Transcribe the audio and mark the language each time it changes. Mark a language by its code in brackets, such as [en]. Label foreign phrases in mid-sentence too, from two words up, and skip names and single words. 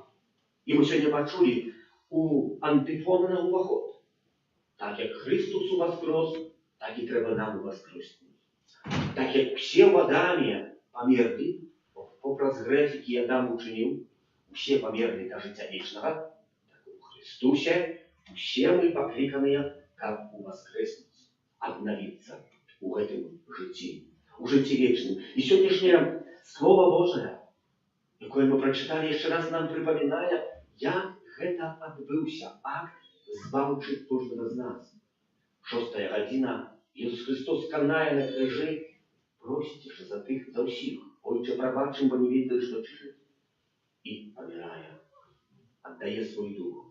[be] І мы сёння пачулі у антыфоны на ўваход: «Так як Христос уваскрос, так і трэба нам уваскреснуць. Так як усе в Адаме памерлі, попраз грэх, які Адам учыніў, усе памерлі да жыцця вечнага, так у Христусе [ru] Все мы покликанные, как воскреснуть, обновиться [be] у гэтым жыцці, у жыцці вечным. [ru] И сегодняшнее Слово Божие, [be] якое мы прочитали, [ru] еще раз нам припоминая, [be] як гэта адбыўся акт збаўчы кожнага з нас. 6 гадзіна, Ісус Христос канае на крыжы, просіць за тых, за ўсіх. Ойче, прабач ім, бо не ведаюць, што чынаць. І памірае, аддае свой дух.